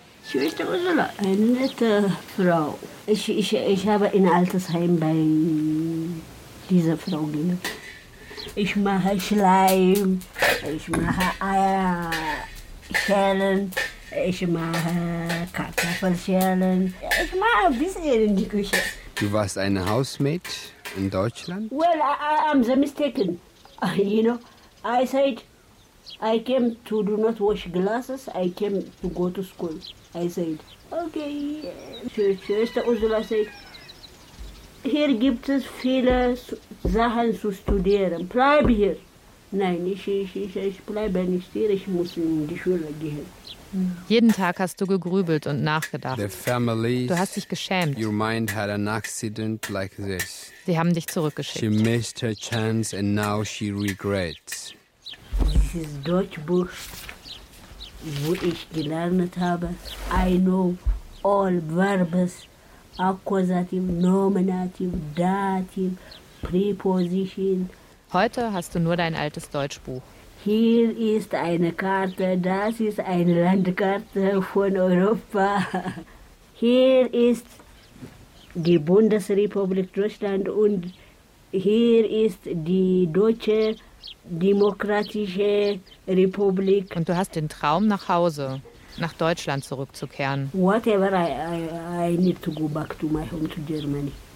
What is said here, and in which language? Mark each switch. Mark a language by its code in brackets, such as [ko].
[de] Schwester Ursula, eine nette Frau. Ich habe in Altersheim bei dieser Frau gelebt. Ich mache Schleim, ich mache Eierschalen, ich mache Kartoffelschalen. Ich mache ein bisschen in die Küche. Du warst eine Hausmaid in Deutschland? [en] Well, I'm the mistaken. You know, I said, I came to do not wash glasses, I came to go to school. I said, okay. [de] Schwester Ursula said, hier gibt es viele Sachen zu studieren. Bleib hier. Nein, ich bleibe nicht hier. Ich muss in die Schule gehen. Jeden Tag hast du gegrübelt und nachgedacht. [en] The family, [de] du hast dich geschämt. [en] Your mind had an accident like this. [de] Sie haben dich zurückgeschickt. [en] She missed her chance and now she regrets. [de] Dieses Deutschbuch, wo ich gelernt habe, [en] I know all verbs. [de] Akkusativ, Nominativ, Dativ, Präposition. Heute hast du nur dein altes Deutschbuch. Hier ist eine Karte, das ist eine Landkarte von Europa. Hier ist die Bundesrepublik Deutschland und hier ist die Deutsche Demokratische Republik. Und du hast den Traum nach Hause. Nach Deutschland zurückzukehren. [en] Whatever, I need to go back to my home, to Germany.